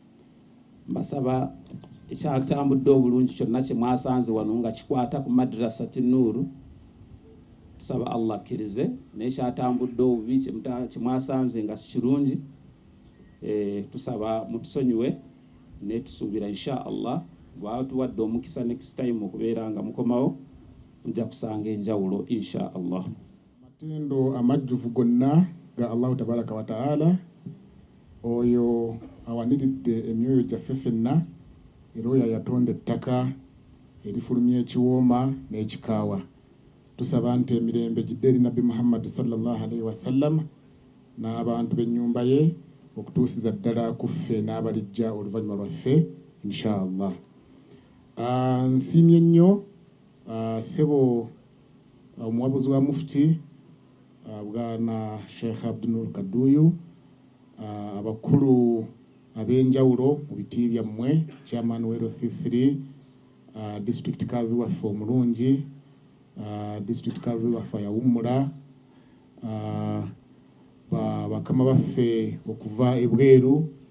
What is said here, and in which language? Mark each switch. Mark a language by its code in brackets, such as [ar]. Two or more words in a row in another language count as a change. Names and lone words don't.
[lg] Mbasaba ekyatambudde obulungi kyonna kye mwasanze wano nga kikwata ku Madrasatu Noor, tusaba Allah akkirize, naye kyatambudde obubi kye mwasanze nga si kirungi tusaba mutusonyiwe, naye tusuubira [ar] إن شاء الله [lg] bw'aba tuwadde omukisa [en] next time [lg] okubeera nga mukomawo mujja kusanga enjawulo [ar] إن شاء الله. [lg] Matendo amajjuvu gonna ga [ar] الله تبارك وتعالى [lg] oyo awaniridde emyoyo gyaffe ffenna, era oyo yatonda ettaka erifulumya ekiwooma n'ekikaawa. Tusaba nti emirembe gidde eri Nabbi Muhammad [ar] صلى الله عليه وسلم [lg] n'abantu b'ennyumba ye okutuusiza ddala ku ffe n'abalijja oluvannyuma lwaffe [ar] إن شاء الله. [lg] Nsiimye nnyo ssebo omuwabuzi wa mufti bwana Sheikh Abdunur Kaduyu, abakulu ab'enjawulo mu biti byammwe, chairman wa LC3, district kazi waffe omulungi, district kazi waffe yawummula, bakama baffe okuva ebweru,